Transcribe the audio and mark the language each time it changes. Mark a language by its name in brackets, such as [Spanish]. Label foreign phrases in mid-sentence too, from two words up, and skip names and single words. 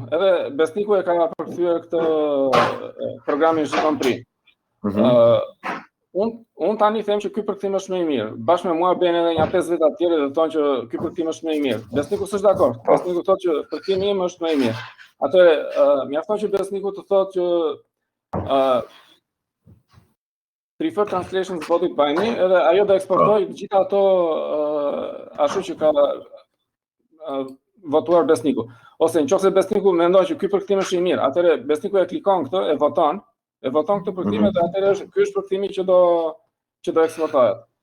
[Albanian] Edhe besniku e ka përkthyer këtë programin G-Compris. Unë tani them që ky përkthim është më i mirë. Bashkë me mua bën edhe një 5 veta të tjerë dhe thonë që ky përkthim është më i mirë. Besniku s'është dakord. Besniku thotë që përkthimi im është më i mirë. Atëherë mjafton që besniku të thotë që [English] preferred translations voted by me, [Albanian] edhe ajo do eksportoj gjitha ato ashtu që ka votuar besniku. Ose nëse besniku mendon që ky përkthim është i mirë, atëherë besniku e klikon këtë, e voton këtë përkthim dhe atëherë ky është përkthimi që do eksportohet.